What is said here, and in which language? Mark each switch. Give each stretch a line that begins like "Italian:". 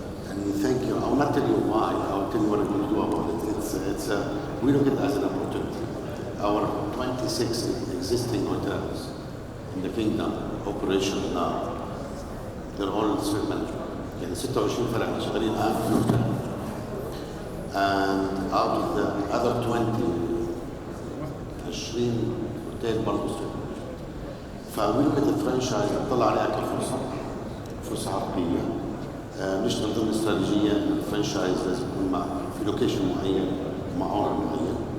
English: And thank you. I will not tell you why. I will tell you what I'm going to do about it. We look at it as an opportunity. Our 26 existing hotels in the kingdom, operational now, they're all straight management.
Arabic: يعني 26 فرع شغالين الآن في الهوتيل.
English: And out of the other 20
Arabic: هوتيل برضه
English: straight management.
Arabic: فوي
English: look at the franchise
Arabic: نطلع عليها كفرصة، فرصة حقيقية. مش من ضمن استراتيجية إن الفرانشايز لازم يكون مع في لوكيشن معين مع اونر معين.